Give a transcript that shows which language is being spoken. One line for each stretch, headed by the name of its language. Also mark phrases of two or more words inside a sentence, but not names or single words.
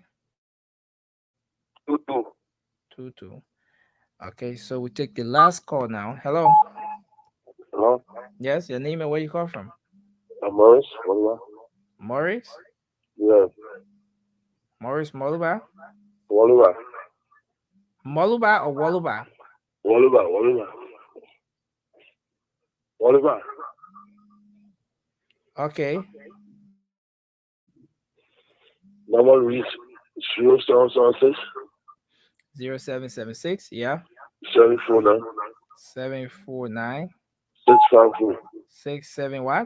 English: 23. 22. Okay, so we take the last call now. Hello. Hello? Yes, your name and where you call from? Morris, Moluba. Morris? Yes. Morris Moluba? Moluba. Moluba or Waluba? Moluba. Moluba. Okay. Number reads 0776 0776, yeah. 749 749 654 67 what?